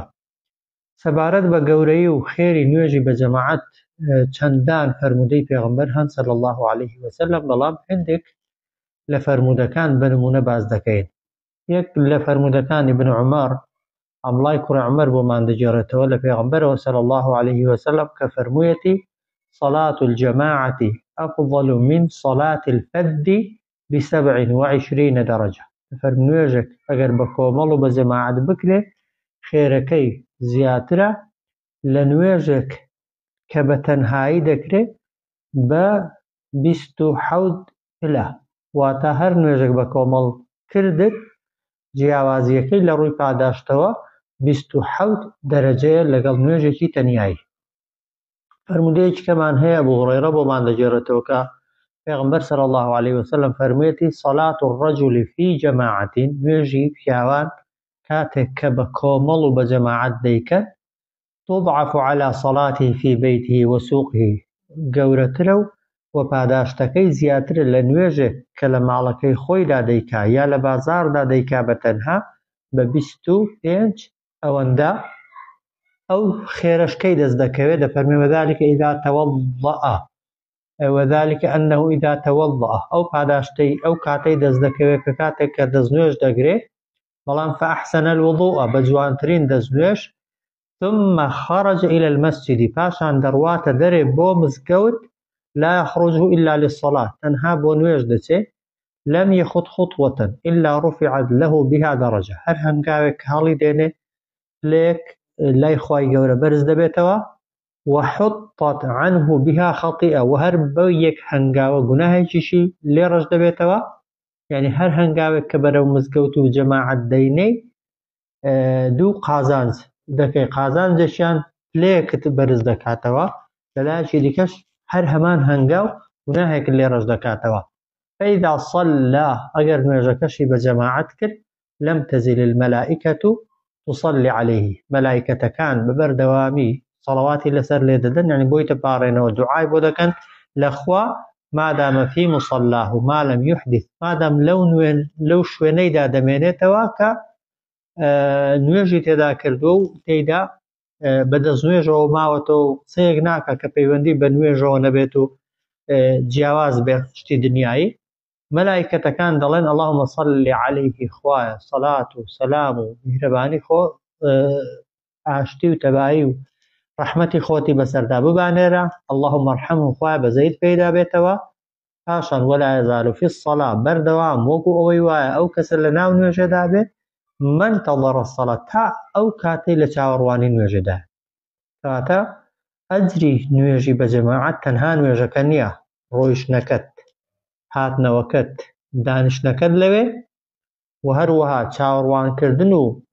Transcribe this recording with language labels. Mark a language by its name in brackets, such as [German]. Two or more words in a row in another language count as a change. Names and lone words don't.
[Central Kurdish] سەبارەت بە گەورەی و خێری نوێژی بە جەماعەت چەندان فەرمودەی پێغەمبەر هەن [Arabic] صلی الله علیه وسلم، [Central Kurdish] بەڵام هەندێک لە فەرمودەکان بە نمونە باز دەکەین. یەک لە فەرمودەکانی ابن عومەر، عەبدوڵای کوڕی عومەر بۆمان دەگێڕێتەوە لە پێغەمبەرەوە [Arabic] صلی الله علیه وسلم [Central Kurdish] کە فەرموویەتی [Arabic] صلاة الجماعة أفضل من صلاة الفرد ب27 درجة. [Central Kurdish] فەرموویەژێک ئەگەر بە کۆمەڵ و بە جەماعەت بکرێ خێرەکەی زیاترە لە نوێژێک کە بە تەنهایی دەکرێ بە 27 پلە. واتە هەر نوێژێک بە کۆمەڵ کردت جیاوازیەکەی لە ڕووی پاداشتەوە 27 دەرەجەیە لەگەڵ نوێژێکی تەنیایی. فەرمودەیەکی کەمان هەیە ئەبوو هورەیرە بۆمان دەگێڕێتەوە کە پێغەمبەر [Arabic] صلی الله علیه وسلم [Central Kurdish] فەرموویەتی [Arabic] صلاة الرجل في جماعة، [Central Kurdish] نوێژی پیاوان کاتێک کە بە کۆمەڵ و بە جەماعەت دەیکەن [Arabic] تضعف على صلاته في بيته وسوقه، [Central Kurdish] گەورەترە و پاداشتەکەی زیاترە لە نوێژێک کە لە ماڵەکەی خۆیدا دەیکا یا لە بازاردا دەیکا بە تەنها بە 25 ئەوەندە ئەو خێرەشکەی دەست دەکەوێت. [Arabic] دەفەرمێ وذلك إذا توضأ، وذلك أنه إذا توضأ، [Central Kurdish] ئەو پاداشتەی ئەو کاتەی دەست دەکەوێت کە کاتێک کە دەستنوێژ دەگرێت بەڵام [Arabic] فأحسن الوضوء، [Central Kurdish] بە جوانترین دەستنوێژ، [Arabic] ثم خرج إلى المسجد، [Central Kurdish] پاشان دەڕواتە دەرێ بۆ مزگەوت، [Arabic] لا يخرج إلا للصلاة، [Central Kurdish] تەنها بۆ نوێژ دەچێت، [Arabic] لم يخط خطوة إلا رفعت له بها درجة، [Central Kurdish] هەر هەنگاوێک هەڵی دێنێ لێک لای خوای گەورە بەرز دەبێتەوە، [Arabic] وحطت عنه بها خطيئة، [Central Kurdish] و هەر بە یەک هەنگاوە گوناهێکیشی لێ ڕەش دەبێتەوە. یعنی هەر هەنگاوێک کە بەرەو مزگەوت و جەماعەت دەینەی دوو قازانج دەکەی، قازانجێکیان لێکت بەرز دەکاتەوە، لەلایەکی دیکەش هەر هەمان هەنگاو گوناهێکت لێ ڕەش دەکاتەوە. [Arabic] فإذا صلى، [Central Kurdish] ئەگەر نوێژەکەشی بە جەماعەت کرد [Arabic] لم تزل الملائكة تصلي عليه، [Central Kurdish] مەلایکەتەکان بەبەردەوامی سەڵەواتی لەسەر لێ دەدەن، یعنی بۆی دەپاڕێنەوە دوعای بۆ دەکەن لەخوا [Arabic] مادام في مصلاه ما لم يحدث، [Central Kurdish] مادام لەو شوێنەیدا دەمێنێتەوە کە نوێژی تێدا کردووە و تێیدا بەدەست نوێژەوە ماوەتەوە و قسەیەک ناکە کە پەیوەندی بە نوێژەوە نەبێت و جیاواز بێت شتی دنیایی، مەلایکەتەکان دەڵێن [Arabic] اللهم صل عليه، [Central Kurdish] خوایە سەڵات و سەلام و میهرەبانی خۆ ئاشتی و تەبایی و ڕەحمەتی خۆتی بەسەردا ببانێرە [Arabic] اللهم ارحمه [Central Kurdish] خوای بەزەید پێدا بێتەوە پاشان [Arabic] ولا يزال في الصلاة [Central Kurdish] بەردەوام وەکو ئەوەی وایە ئەو کەسە لە ناو نوێژەدا بێت [Arabic] من تەضەڕ الصلاة [Central Kurdish] تا ئەو کاتەی لە چاوەڕوانی نوێژەدا کەواتە ئەجری نوێژی بە جەماعەت تەنها نوێژەکە نییە ڕۆیشتنەکەت هاتنەوەکەت دانیشتنەکەت لەوێ و هەروەها چاوەڕوانکردن و